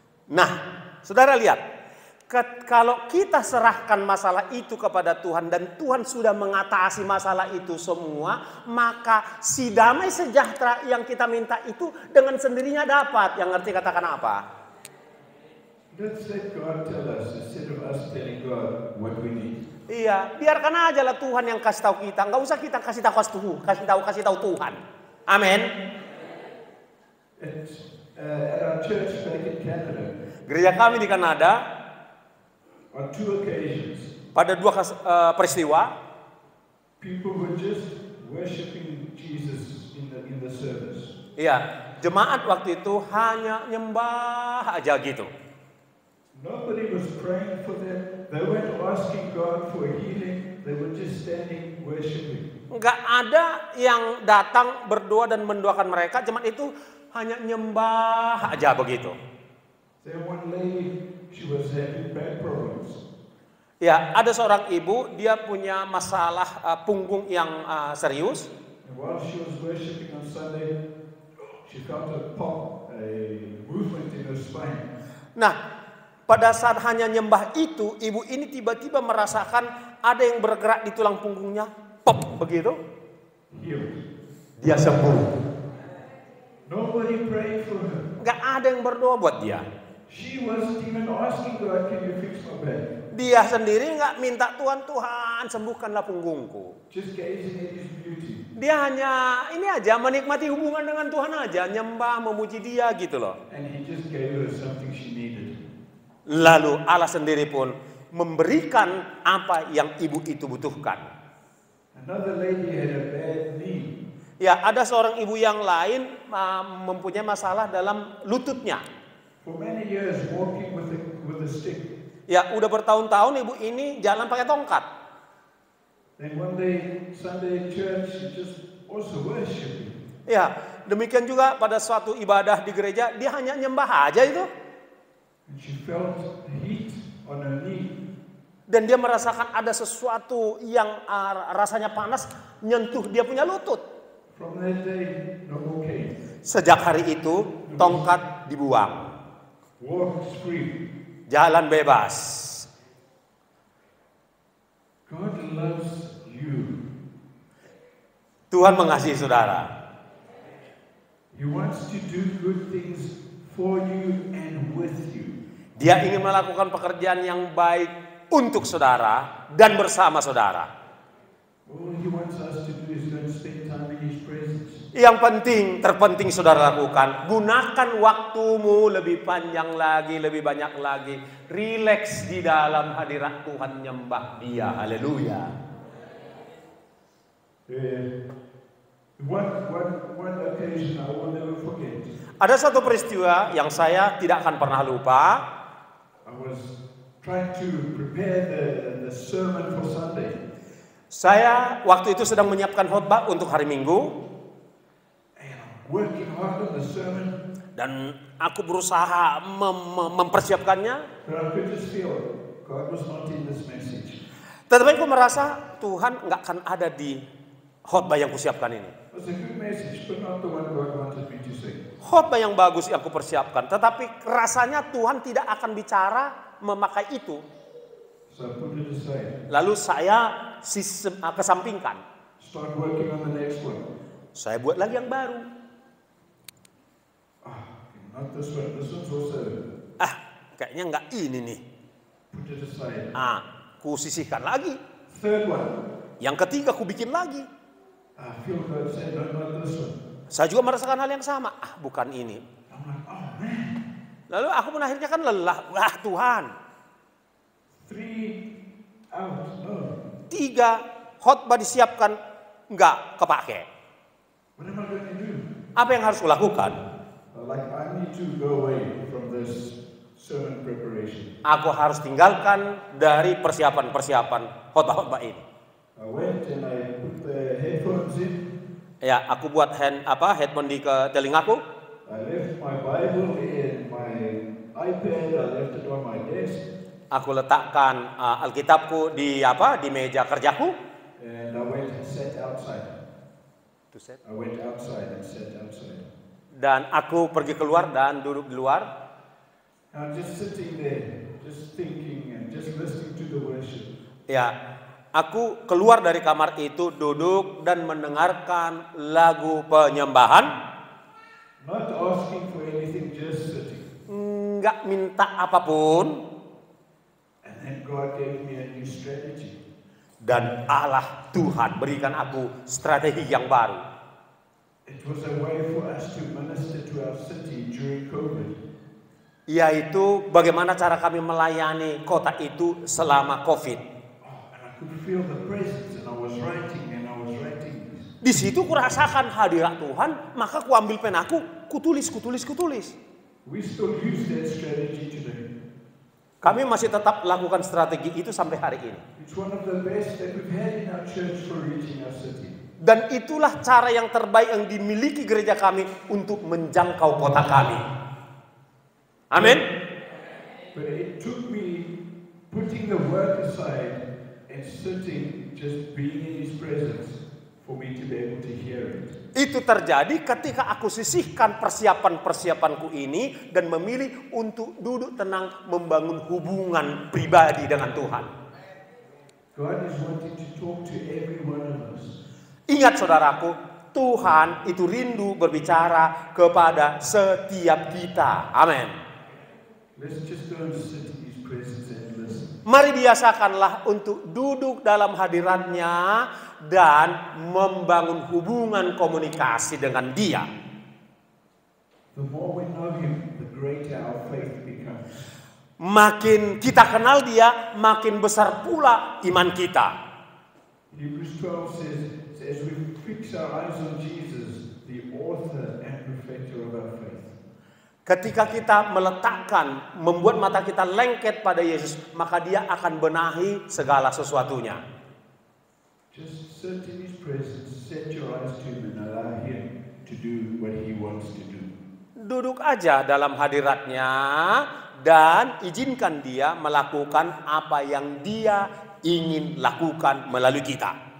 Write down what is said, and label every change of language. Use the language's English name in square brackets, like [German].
[Indonesian] Nah, saudara lihat, kalau kita serahkan masalah itu kepada Tuhan dan Tuhan sudah mengatasi masalah itu semua, maka si damai sejahtera yang kita minta itu dengan sendirinya dapat. Yang ngerti katakan apa? [English] Let's let God tell us instead of us telling God what we need. [Indonesian] Iya, biarkan aja lah Tuhan yang kasih tahu kita. Nggak usah kita kasih tahu Tuhan. Amin. [English] At our church back in Canada, [Indonesian] Gereja kami di Kanada, [English] on 2 occasions, [Indonesian] pada 2 peristiwa, [English] people were just worshiping Jesus in the service. [Indonesian] iya, jemaat waktu itu hanya nyembah aja gitu. [English] Nobody was praying for them. They weren't asking God for healing. They were just standing worshiping. [Indonesian] Enggak ada yang datang berdoa dan mendoakan mereka, jemaat itu hanya nyembah aja begitu. [English] There one lady, she was having back problems. [Indonesian] Ya, ada seorang ibu, dia punya masalah punggung yang serius. [English] And while she was worshiping on Sunday, she felt a pop, a movement in her spine. [Indonesian] Nah, pada saat hanya nyembah itu, ibu ini tiba-tiba merasakan ada yang bergerak di tulang punggungnya, pop begitu, [English] Healed. [Indonesian] dia sembuh. [English] Nobody prayed for her. [Indonesian] Nggak ada yang berdoa buat dia. [English] She wasn't even asking God, can you fix my back? [Indonesian] Dia sendiri nggak minta Tuhan, Tuhan sembuhkanlah punggungku. [English] Just gazing at His beauty. [Indonesian] Dia hanya ini aja, menikmati hubungan dengan Tuhan aja, nyembah, memuji dia gitu loh. [English] And He just gave her something she needed. [Indonesian] Lalu Allah sendiri pun memberikan apa yang ibu itu butuhkan. [English] Another lady had a bad knee. [Indonesian] Ya, ada seorang ibu yang lain mempunyai masalah dalam lututnya. [English] For many years, walking with a stick. [Indonesian] Ya, udah bertahun-tahun ibu ini jalan pakai tongkat. [English] Then one day, Sunday in church, she just also worshiping. [Indonesian] Ya, demikian juga pada suatu ibadah di gereja, dia hanya nyembah aja itu. [English] And she felt the heat on her knee. [Indonesian] Dan dia merasakan ada sesuatu yang rasanya panas nyentuh dia punya lutut. [English] From that day, no more cane. [Indonesian] Sejak hari itu, tongkat dibuang. [English] Walk free. [Indonesian] Jalan bebas. [English] God loves you. [Indonesian] Tuhan mengasihi saudara. [English] He wants to do good things for you and with you. [Indonesian] Dia ingin melakukan pekerjaan yang baik untuk saudara dan bersama saudara. [English] All He wants us to do is go and spend time in His presence. [Indonesian] Yang terpenting saudara lakukan, gunakan waktumu lebih panjang lagi, lebih banyak lagi. Rileks di dalam hadirat Tuhan, nyembah Dia. Haleluya. [English] One occasion I will never forget. [Indonesian] Ada satu peristiwa yang saya tidak akan pernah lupa. [English] I was trying to prepare the sermon for Sunday. [Indonesian] Saya waktu itu sedang menyiapkan khotbah untuk hari Minggu. [English] Working hard on the sermon, [Indonesian] Dan aku berusaha mempersiapkannya. [English] but I could just feel God was not in this message. [Indonesian] Tetapi aku merasa Tuhan nggak akan ada di khotbah yang kusiapkan ini. [English] It was a good message, but not the one God wanted me to say. [Indonesian] Khotbah yang bagus yang aku persiapkan. Tetapi rasanya Tuhan tidak akan bicara memakai itu. [English] So I put it aside. [Indonesian] Lalu saya kesampingkan. [English] Start working on the next one. [Indonesian] Saya buat lagi yang baru. [English] Not this one. This one's also. [Indonesian] Kayaknya nggak ini nih. [English] Put it aside. [Indonesian] Ku sisihkan lagi. [English] Third one. [Indonesian] Yang ketiga ku bikin lagi. [English] I feel God said, no, not this one. [Indonesian] Saya juga merasakan hal yang sama. Bukan ini. [English] I'm like, oh man. [Indonesian] Lalu aku pun akhirnya kan lelah. Wah Tuhan. [English] 3 out. No. [Indonesian] 3 khotbah disiapkan nggak kepake. [English] What am I going to do? [Indonesian] Apa yang harus kulakukan? [English] Like I need to go away from this sermon preparation. [Indonesian] Aku harus tinggalkan dari persiapan-persiapan khotbah-khotbah ini. [English] I went and I put the headphones in. [Indonesian] Ya, aku buat headphone di ke telingaku. [English] I left my Bible in my iPad. I left it on my desk. [Indonesian] Aku letakkan Alkitabku di meja kerjaku. [English] And I went and sat outside. I went outside and sat outside. [Indonesian] Dan aku pergi keluar dan duduk di luar. [English] I'm just sitting there, just thinking and just listening to the worship. [Indonesian] Ya, aku keluar dari kamar itu, duduk dan mendengarkan lagu penyembahan. [English] Not asking for anything, just sitting. [Indonesian] Nggak minta apapun. [English] And then God gave me a new strategy. [Indonesian] Dan Allah Tuhan berikan aku strategi yang baru. [English] It was a way for us to minister to our city during COVID. [Indonesian] Yaitu bagaimana cara kami melayani kota itu selama COVID. [English] And I could feel the presence, and I was writing this. [Indonesian] Di situ kurasakan hadirat Tuhan, maka kuambil penaku, kutulis. [English] We still use that strategy today. [Indonesian] Kami masih tetap lakukan strategi itu sampai hari ini. [English] It's one of the best that we've had in our church for reaching our city. [Indonesian] Dan itulah cara yang terbaik yang dimiliki gereja kami untuk menjangkau kota kami. Amin. [English] But it took me putting the work aside and sitting, just being in His presence, for me to be able to hear it. [Indonesian] Itu terjadi ketika aku sisihkan persiapan-persiapanku ini dan memilih untuk duduk tenang membangun hubungan pribadi dengan Tuhan. [English] God is wanting to talk to every one of us. [Indonesian] Ingat saudaraku, Tuhan itu rindu berbicara kepada setiap kita. Amin. [English] Let's just go and sit in His presence and listen. [Indonesian] Mari biasakanlah untuk duduk dalam hadiratnya dan membangun hubungan komunikasi dengan Dia. [English] The more we know Him, the greater our faith becomes. [Indonesian] Makin kita kenal Dia, makin besar pula iman kita. [English] Hebrews 12 says, as we fix our eyes on Jesus, the author and perfecter of our faith. [Indonesian] Ketika kita meletakkan, membuat mata kita lengket pada Yesus, maka Dia akan benahi segala sesuatunya. [English] Just sit in His presence, set your eyes to Him and allow Him to do what He wants to do. [Indonesian] Duduk aja dalam hadiratnya dan izinkan Dia melakukan apa yang Dia ingin lakukan melalui kita.